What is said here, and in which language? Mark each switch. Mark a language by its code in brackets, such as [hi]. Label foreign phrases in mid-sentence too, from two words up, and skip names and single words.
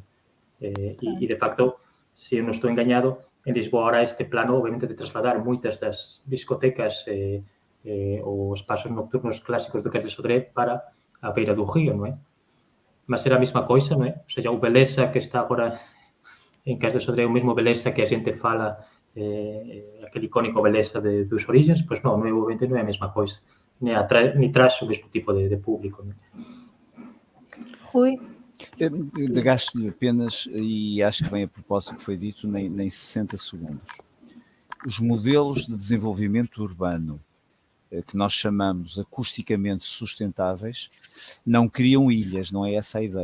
[gl] E, de facto, se eu non estou engañado, en Lisboa ahora este plano, obviamente, de trasladar moitas das discotecas ou espaços nocturnos clásicos do Cais de Sodré para a beira do río, non é? Mas era a mesma coisa, non é? O sea, o Beleza que está agora en Cais de Sodré, o mesmo Beleza que a xente fala, aquele icónico Beleza dos Orígenes, pois non, obviamente non é a mesma coisa, ni traz o mesmo tipo de público, non é? [pt] Rui, Gasto-lhe apenas, e acho que vem a propósito do que foi dito, nem 60 segundos. Os modelos de desenvolvimento urbano, que nós chamamos acusticamente sustentáveis, não criam ilhas, não é essa a ideia.